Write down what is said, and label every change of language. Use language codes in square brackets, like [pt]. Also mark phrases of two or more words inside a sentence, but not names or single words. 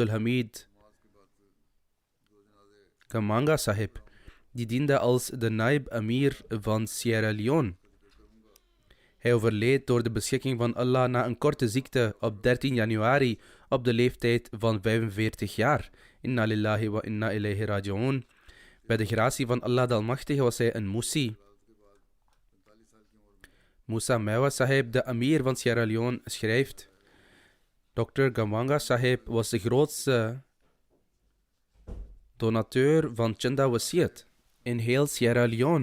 [nl] Hafiz Abdul Hamid. Kamanga Sahib, die diende als de Naib Amir van Sierra Leone. Hij overleed door de beschikking van Allah na een korte ziekte op 13 januari op de leeftijd van 45 jaar. [ar] إنا لله وإنا إليه راجعون. [nl] Bij de gratie van Allah de Almachtige was hij een Musi. Musa Mewa Sahib, de Amir van Sierra Leone, schrijft: Dr. Kamanga Sahib was de grootste donateur van Chanda Wasiat in heel Sierra Leone.